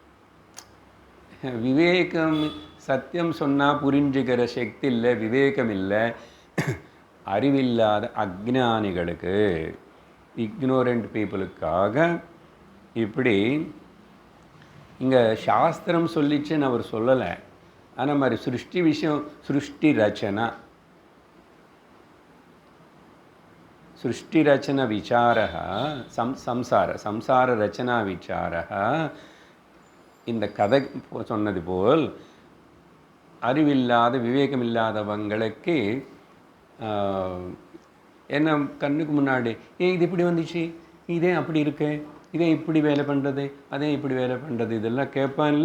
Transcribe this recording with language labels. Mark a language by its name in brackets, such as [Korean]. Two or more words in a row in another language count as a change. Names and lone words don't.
[Tamil] விவேகம் சத்தியம் சொன்னால் புரிஞ்சுக்கிற சக்தி இல்லை, விவேகம் இல்லை, அறிவில்லாத அஜ்ஞானிகளுக்கு, [English] ignorant peopleக்காக [Tamil] இப்படி இங்கே சாஸ்திரம் சொல்லிச்சுன்னு அவர் சொல்லலை. ஆனால் மாதிரி சிருஷ்டி விஷயம், [Sanskrit] सृष्टि रचना, सृष्टिरचना विचारः संसार रचना विचारः [Tamil] இந்த கதை சொன்னது போல் அறிவில்லாத விவேகமில்லாதவங்களுக்கு என்ன கண்ணுக்கு முன்னாடி இது இப்படி வந்துச்சு, இதே அப்படி இருக்கு, இதே இப்படி வேலை பண்ணுறது, அதே இப்படி வேலை பண்ணுறது, இதெல்லாம் கேட்பான்ல.